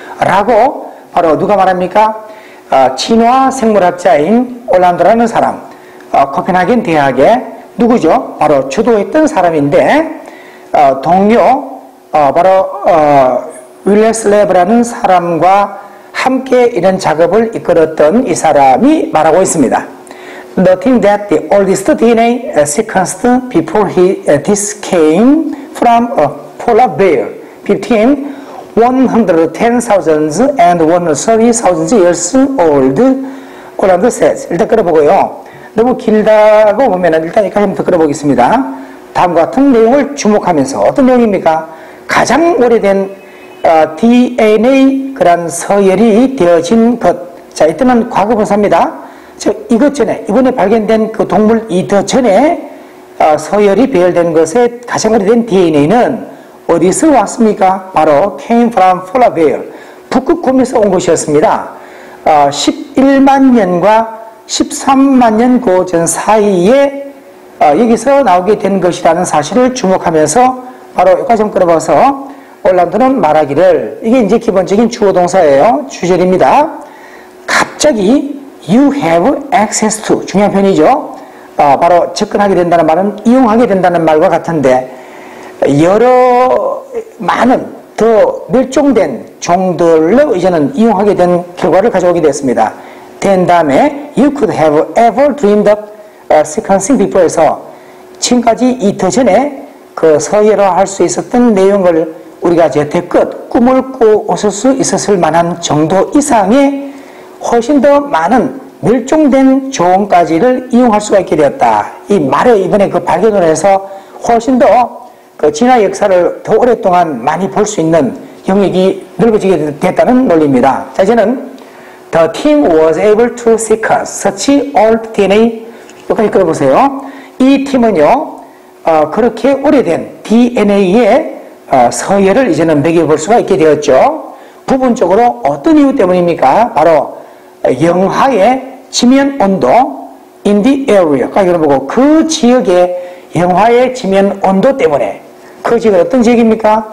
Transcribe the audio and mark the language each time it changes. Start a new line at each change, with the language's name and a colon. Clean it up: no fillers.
Korean: 라고 바로 누가 말합니까? 진화 생물학자인 올란도라는 사람, 코펜하겐 대학의 누구죠? 바로 주도했던 사람인데 동료 바로 윌레스 레브라는 사람과 함께 이런 작업을 이끌었던 이 사람이 말하고 있습니다.
English: Noting that the oldest DNA sequenced before this came from a polar bear between 110,000 and 130,000 years old, 올란도 says.
Korean: 일단 끌어보고요. 너무 길다고 보면은 일단 여기까지부터 끌어보겠습니다. 다음과 같은 내용을 주목하면서 어떤 내용입니까? 가장 오래된 DNA 그런 서열이 되어진 것. 자, 이때는 과거분사입니다. 이것 전에, 이번에 발견된 그 동물 더 전에 서열이 배열된 것에 가장 오래된 DNA는 어디서 왔습니까? 바로
English: came from polar bear,
Korean: 북극곰에서 온 것이었습니다. 11만 년과 13만 년 그 전 사이에 여기서 나오게 된 것이라는 사실을 주목하면서 바로 여기까지 좀 끌어봐서 올란도는 말하기를, 이게 이제 기본적인 주어 동사예요. 주절입니다. 갑자기
English: you have access to,
Korean: 중요한 표현이죠. 바로 접근하게 된다는 말은 이용하게 된다는 말과 같은데 여러 많은 더 멸종된 종들로 이제는 이용하게 된 결과를 가져오게 됐습니다. 된 다음에
English: you could have ever dreamed of sequencing before
Korean: 에서 지금까지 이 더 전에 그 서열화할 수 있었던 내용을 우리가 여태껏 꿈을 꾸었을 수 있었을 만한 정도 이상의 훨씬 더 많은 멸종된 종까지를 이용할 수가 있게 되었다. 이 말에 이번에 그 발견을 해서 훨씬 더 그 진화 역사를 더 오랫동안 많이 볼 수 있는 영역이 넓어지게 됐다는 논리입니다. 자, 이제는
English: The team was able to sequence such old DNA.
Korean: 여기까지 끌어보세요. 이 팀은요, 그렇게 오래된 DNA의 서열을 이제는 매겨볼 수가 있게 되었죠. 부분적으로 어떤 이유 때문입니까? 바로 영하의 지면 온도
English: in the area
Korean: 까지 끌어보고 그 지역의 영하의 지면 온도 때문에, 그 지역은 어떤 지역입니까?